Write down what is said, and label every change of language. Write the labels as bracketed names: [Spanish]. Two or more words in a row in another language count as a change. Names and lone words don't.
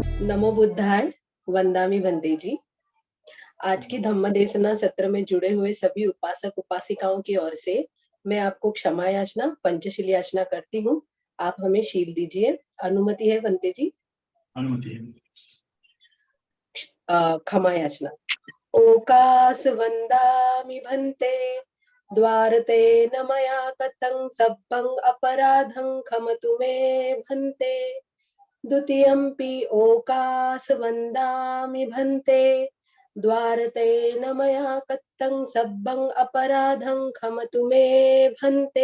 [Pali] नमो बुद्धाय। वंदामि बंदे जी। [Hindi] आज की धम्म देसना सत्र में जुड़े हुए सभी उपासक उपासिकाओं की ओर से मैं आपको क्षमा याचना पंचशील याचना करती हूँ। आप हमें शील दीजिए। अनुमति है बंदे जी? अनुमति है। क्षमा याचना। [Pali] ओकास वंदामि भन्ते द्वारते न मया कथं सब्बं अपराधं क्षमतु मे भन्ते। द्वितीयंपि ओकास वंदामि भन्ते द्वारते न मया कथं सब्बं अपराधं क्षमतु मे भन्ते।